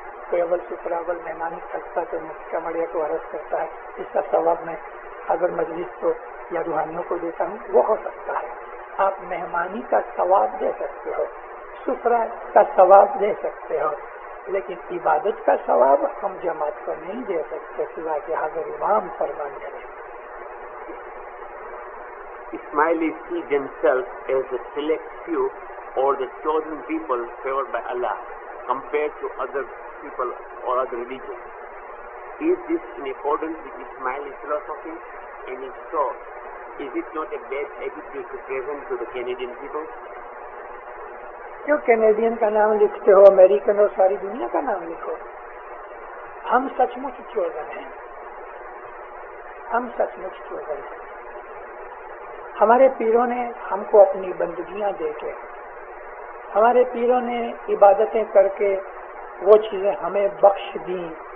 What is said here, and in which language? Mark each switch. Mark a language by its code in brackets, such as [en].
[ur] کوئی اول سترا اول مہمانی کھٹتا تو کمڑیا کو عرض کرتا ہے اس کا ثواب میں اگر مجلس کو یا روحانیوں کو دیتا ہوں، وہ ہو سکتا ہے۔ آپ مہمانی کا ثواب دے سکتے ہو، سفرہ کا ثواب دے سکتے ہو، لیکن عبادت کا ثواب ہم جماعت کو نہیں دے سکتے سوا کہ حضرت امام فرمان کریں۔ [en] Ismailis see themselves as the select few or the chosen people favored by Allah compared to other people or other religions. Is this in accordance with Ismaili philosophy? And if so, is it not a bad attitude to present to the Canadian people? [ur] کیوں Canadian کا نام لکھتے ہو؟ American اور ساری دنیا کا نام لکھو۔ ہم سچ مچ چوزن ہیں، ہم سچ مچ چوزن ہیں۔ ہمارے پیروں نے ہم کو اپنی بندگیاں دے کے، ہمارے پیروں نے عبادتیں کر کے وہ چیزیں ہمیں بخش دیں۔